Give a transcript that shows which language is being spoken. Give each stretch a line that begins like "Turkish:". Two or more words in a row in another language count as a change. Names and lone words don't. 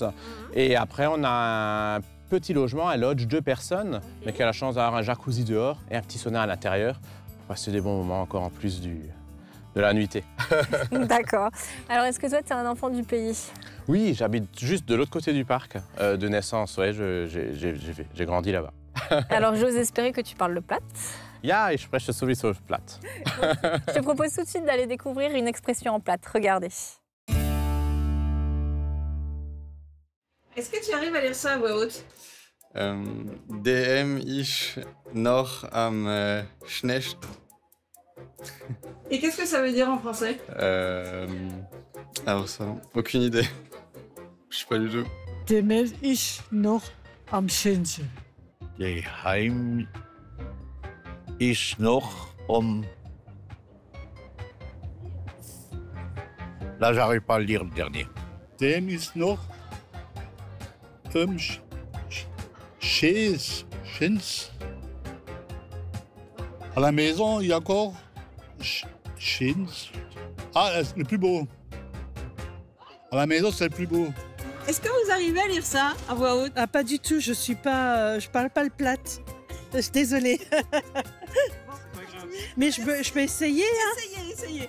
French: Et après, on a un petit logement, un lodge, 2 personnes, mais qui a la chance d'avoir un jacuzzi dehors et un petit sauna à l'intérieur. Pour passer des bons moments encore en plus de la nuitée. D'accord. Alors, est-ce que toi, tu es un enfant du pays? Oui, j'habite juste de l'autre côté du parc de naissance. Ouais, j'ai grandi là-bas. Alors, j'ose espérer que tu parles le platt.
German: Ja, ich spreche sowieso platt.
French: Je te propose tout de suite d'aller découvrir une expression en platt. Regardez. Est-ce que tu arrives à lire ça à voix haute?
German: DM ich noch am Schnecht.
French: Et qu'est-ce que ça veut dire en français? Alors ça, aucune idée. Je sais pas du tout.
German: Dem ich noch am Schönsten. Geheim ist noch
French: Là, j'arrive pas à le dire le dernier.
German: Dem ist noch Schins.
French: À la maison, il y a encore Schins. Ah, le plus beau. À la maison, c'est le plus beau. Est-ce que vous arrivez à lire ça à voix haute? Ah, pas du tout, je parle pas le plate. Je suis désolée. Mais je peux essayer. Hein. Essayez.